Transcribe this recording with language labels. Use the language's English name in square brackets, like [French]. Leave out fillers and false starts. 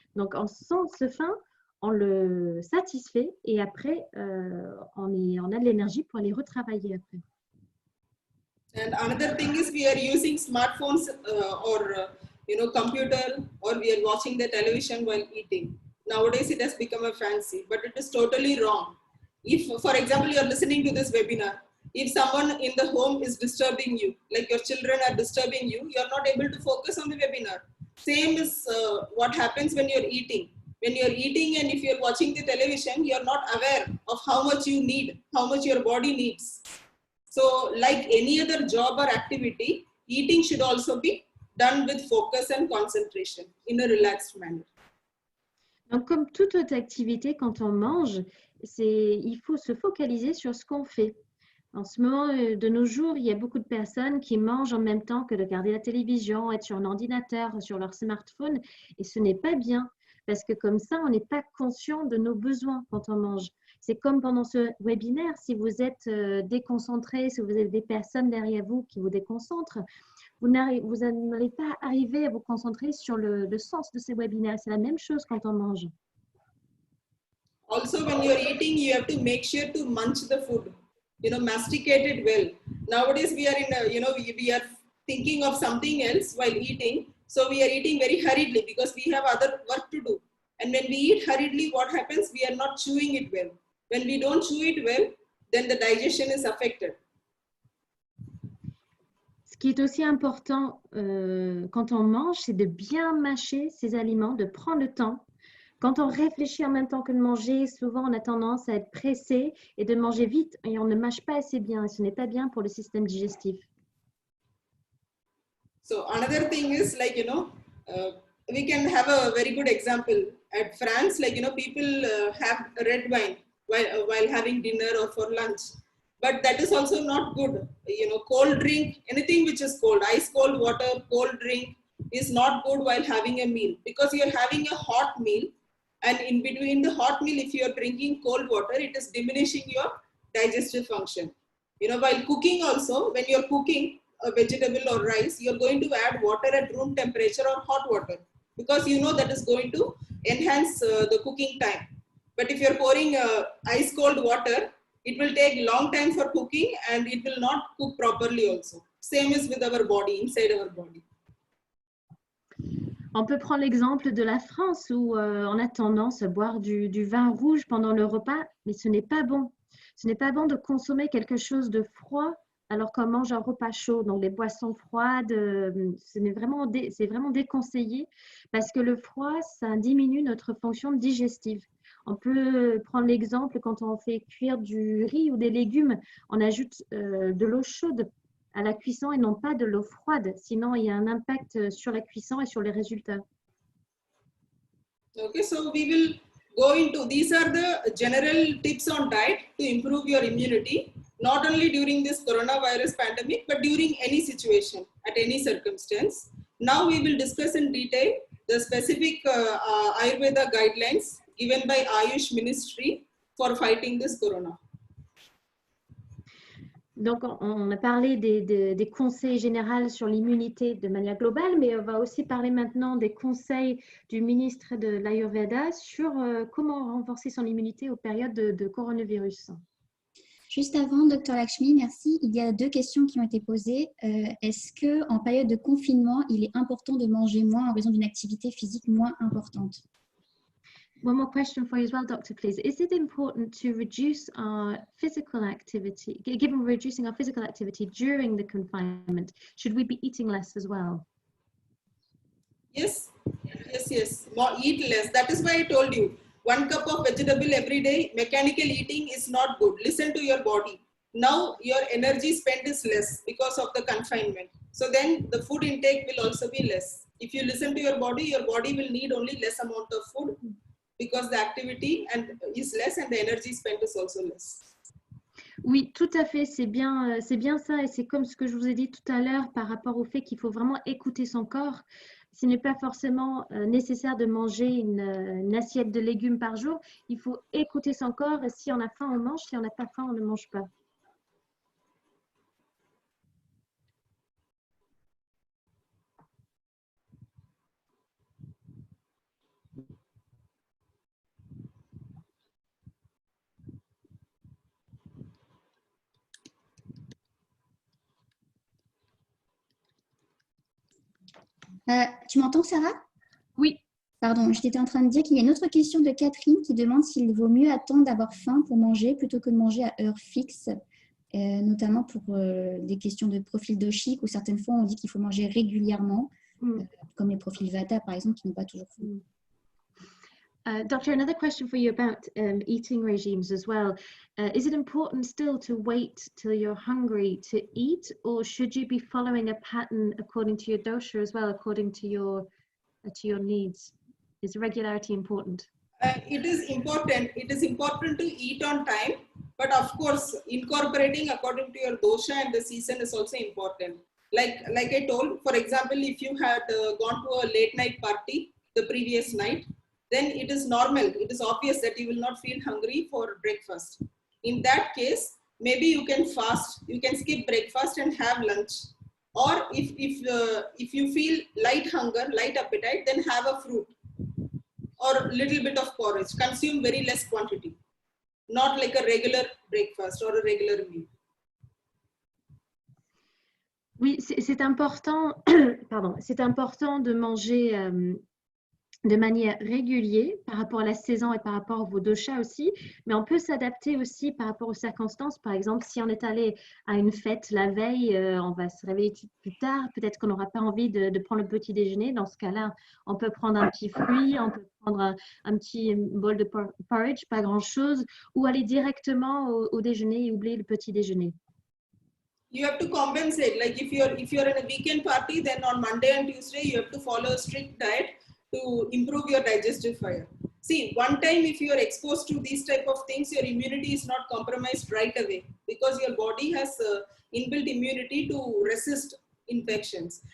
[French] Donc, on sent ce faim, on le satisfait et après, on a de l'énergie pour aller retravailler après. [English] And another thing is we are using smartphones or computer, or we are watching the television while eating. Nowadays it has become a fancy, but it is totally wrong. If, for example, you are listening to this webinar, if someone in the home is disturbing you, like your children are disturbing you, you are not able to focus on the webinar. Same is what happens when you're eating. When you're eating and if you're watching the television, you're not aware of how much you need, how much your body needs. So like any other job or activity, eating should also be done with focus and concentration in a relaxed manner. [French] Donc, comme toute autre activité, quand on mange, il faut se focaliser sur ce qu'on fait. En ce moment, de nos jours, il y a beaucoup de personnes qui mangent en même temps que de regarder la télévision, être sur un ordinateur, sur leur smartphone, et ce n'est pas bien, parce que comme ça, on n'est pas conscient de nos besoins quand on mange. C'est comme pendant ce webinaire, si vous êtes déconcentré, si vous avez des personnes derrière vous qui vous déconcentrent, vous n'allez pas arriver à vous concentrer sur le sens de ces webinaires. C'est la même chose quand on mange. [English] Also, when you're eating, you have to make sure to munch the food, masticate it well. Nowadays, we are we are thinking of something else while eating. So we are eating very hurriedly because we have other work to do. And when we eat hurriedly, what happens? We are not chewing it well. When we don't chew it well, then the digestion is affected. [French] Ce qui est aussi important quand on mange, c'est de bien mâcher ses aliments, de prendre le temps. Quand on réfléchit en même temps que de manger, souvent on a tendance à être pressé et de manger vite et on ne mâche pas assez bien et ce n'est pas bien pour le système digestif. [English] So another thing is like, we can have a very good example. At France, like, people have red wine while having dinner or for lunch. But that is also not good. Cold drink, anything which is cold, ice cold water, cold drink is not good while having a meal because you're having a hot meal. And in between the hot meal, if you're drinking cold water, it is diminishing your digestive function. While cooking also, when you're cooking a vegetable or rice, you're going to add water at room temperature or hot water because that is going to enhance the cooking time. But if you're pouring ice cold water, it will take long time for cooking and it will not cook properly also. Same is with our body, inside our body. [French] On peut prendre l'exemple de la France où on a tendance à boire du vin rouge pendant le repas, mais ce n'est pas bon. Ce n'est pas bon de consommer quelque chose de froid alors qu'on mange un repas chaud. Donc, les boissons froides, c'est vraiment déconseillé parce que le froid, ça diminue notre fonction digestive. On peut prendre l'exemple quand on fait cuire du riz ou des légumes, on ajoute de l'eau chaude à la cuisson et non pas de l'eau froide. Sinon, il y a un impact sur la cuisson et sur les résultats. [English] Okay, so we will go into, these are the general tips on diet to improve your immunity, not only during this coronavirus pandemic, but during any situation, at any circumstance. Now we will discuss in detail the specific Ayurveda guidelines given by Ayush Ministry for fighting this corona. [French] Donc, on a parlé des conseils généraux sur l'immunité de manière globale, mais on va aussi parler maintenant des conseils du ministre de l'Ayurveda sur comment renforcer son immunité aux périodes de coronavirus. Juste avant, Dr Lakshmi, merci. Il y a 2 questions qui ont été posées. Est-ce qu'en période de confinement, il est important de manger moins en raison d'une activité physique moins importante? [English] One more question for you as well, Doctor, please. Is it important to reduce our physical activity, given we're reducing our physical activity during the confinement? Should we be eating less as well? Yes, yes, yes. More, eat less. That is why I told you, 1 cup of vegetable every day, mechanical eating is not good. Listen to your body. Now your energy spent is less because of the confinement. So then the food intake will also be less. If you listen to your body will need only less amount of food, because the activity is less and the energy spent is also less. [French] Oui, tout à fait, c'est bien ça et c'est comme ce que je vous ai dit tout à l'heure par rapport au fait qu'il faut vraiment écouter son corps. Ce n'est pas forcément nécessaire de manger une assiette de légumes par jour, il faut écouter son corps et si on a faim, on mange, si on n'a pas faim, on ne mange pas. Tu m'entends, Sarah? Oui. Pardon, j'étais en train de dire qu'il y a une autre question de Catherine qui demande s'il vaut mieux attendre d'avoir faim pour manger plutôt que de manger à heure fixe, notamment pour des questions de profil doshique où certaines fois on dit qu'il faut manger régulièrement, comme les profils Vata par exemple qui n'ont pas toujours faim. [English] Doctor, another question for you about eating regimes as well. Is it important still to wait till you're hungry to eat, or should you be following a pattern according to your dosha as well, according to your needs? Is regularity important? It is important. It is important to eat on time, but of course, incorporating according to your dosha and the season is also important. Like I told, for example, if you had gone to a late night party the previous night, then it is normal. It is obvious that you will not feel hungry for breakfast. In that case, maybe you can fast. You can skip breakfast and have lunch. Or if you feel light hunger, light appetite, then have a fruit or a little bit of porridge. Consume very less quantity, not like a regular breakfast or a regular meal. [French] Oui, c'est important. Pardon, c'est important de manger de manière régulière par rapport à la saison et par rapport à vos doshas aussi, mais on peut s'adapter aussi par rapport aux circonstances. Par exemple, si on est allé à une fête la veille, on va se réveiller plus tard, peut-être qu'on n'aura pas envie de prendre le petit déjeuner. Dans ce cas-là, on peut prendre un petit fruit, on peut prendre un petit bol de porridge, pas grand-chose, ou aller directement au déjeuner et oublier le petit déjeuner. [English] You have to compensate. Like if you're in a weekend party, then on Monday and Tuesday, you have to follow a strict diet to improve your digestive fire. See, one time if you are exposed to these type of things, your immunity is not compromised right away because your body has inbuilt immunity to resist infections.